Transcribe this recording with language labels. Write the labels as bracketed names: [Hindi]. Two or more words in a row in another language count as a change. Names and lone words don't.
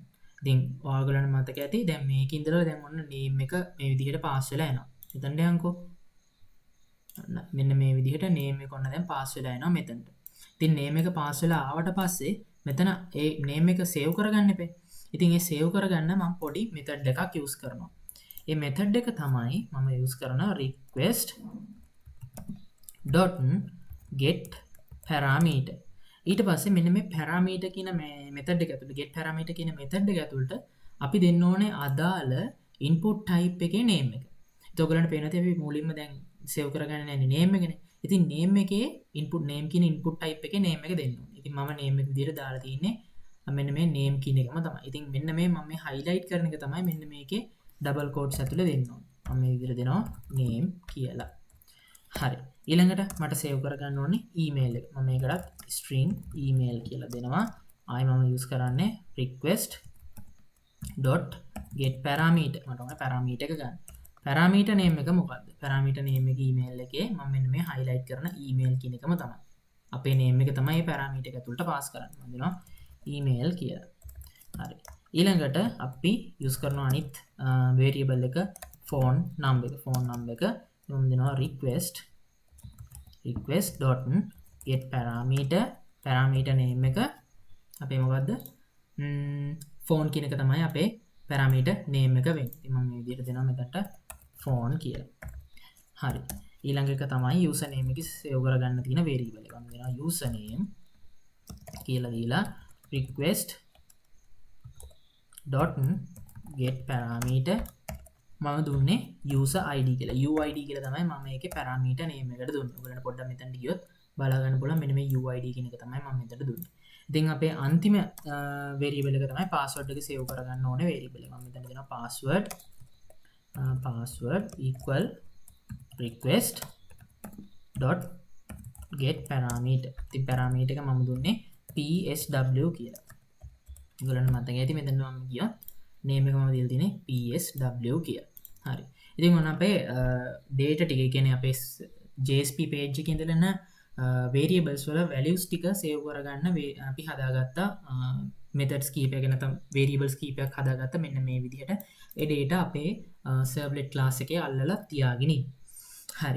[Sinhala] ඉතින් ඔයාලට මතක ඇති දැන් මේක ඉඳලා දැන් ඔන්න name එක මේ විදිහට pass වෙලා එනවා. හිතන්න යන්කෝ. මෙන්න මේ විදිහට name එක ඔන්න දැන් pass වෙලා එනවා මෙතනට. ඉතින් name එක pass වෙලා ආවට පස්සේ මෙතන ඒ name එක save කරගන්න එපේ. ඉතින් ඒ save කරගන්න මම පොඩි method එකක් use කරනවා. ඒ method එක තමයි මම use කරන [English] request .get parameter. [Sinhala] ඊට පස්සේ මෙන්න මේ parameter කියන මේ method එක ඇතුළේ [English] get parameter [Sinhala] කියන method එක ඇතුළට අපි දෙන්න ඕනේ අදාළ [English] input type [Sinhala] එකේ name එක. ඒත් ඔයගලන්ට පේනවා අපි මුලින්ම දැන් save කරගන්න යන්නේ name එකනේ. ඉතින් name එකේ [English] input name [Sinhala] කියන [English] input type [Sinhala] එකේ name එක දෙන්න ඕනේ. ඉතින් මම name එක විදිහට දාලා තින්නේ මෙන්න මේ name කියන එකම තමයි. ඉතින් මෙන්න මේ මම මේ highlight කරන එක තමයි මෙන්න මේකේ [English] double quotes [Sinhala] ඇතුළේ දෙන්න ඕනේ. මම මේ විදිහට දෙනවා name කියලා. හරි. ඊළඟට මට save කරගන්න ඕනේ email එක. මම මේකට [English] string email [Sinhala] කියලා දෙනවා. ආයි මම use කරන්නේ [English] request.get parameter. [Sinhala] මට ඕනේ parameter එක ගන්න. [English] parameter name [Sinhala] එක මොකක්ද? [English] parameter name [Sinhala] එක email එකේ මම මෙන්න මේ highlight කරන email කියන එකම තමයි. අපේ name එක තමයි parameter එක ඇතුළට pass කරන්නේ. මම දෙනවා email කියලා. හරි. ඊළඟට අපි use කරන අනිත් variable එක [English] phone number [Sinhala] එක. [English] phone number [Sinhala] එක මම දෙනවා [English] request.get parameter name [Sinhala] එක අපේ මොකද්ද? phone කියන එක තමයි අපේ [English] parameter name [Sinhala] එක වෙන්නේ. ඉතින් මම මේ විදිහට දෙනවා මෙතනට phone කියලා. හරි. ඊළඟ එක තමයි username එක save කරගන්න තියෙන variable එක. මම දෙනවා username කියලා දීලා [English] request.get parameter [Sinhala] මම දුන්නේ [English] user id [Sinhala] කියලා. uid කියලා තමයි මම මේකේ [English] parameter name [Sinhala] එකට දුන්නේ. ඔයගොල්ලන්ට පොඩ්ඩක් මෙතනට ගියොත් බලා ගන්න පුළුවන් මෙන්න මේ uid කියන එක තමයි මම මෙතනට දුන්නේ. ඉතින් අපේ අන්තිම variable එක තමයි password එක save කරගන්න ඕනේ variable එක. මම මෙතන දෙනවා [English] password equal request.get parameter. [Sinhala] ඉතින් parameter එක මම දුන්නේ psw කියලා. ඔයගොල්ලන්ට මතක ඇති මෙතන මම ගියා name එක මම දීලා තියෙන්නේ psw කියලා. හරි. ඉතින් ඔන්න අපේ data ටික කියන්නේ අපේ [English] JSP page [Sinhala] එකේ ඉඳලා variables වල values ටික save කරගන්න අපි හදාගත්ත methods කීපයක් නැත්නම් variables කීපයක් හදාගත්ත මෙන්න මේ විදිහට ඒ data අපේ [English] servlet class [Sinhala] එකේ අල්ලලා තියාගෙන ඉන්නේ. හරි.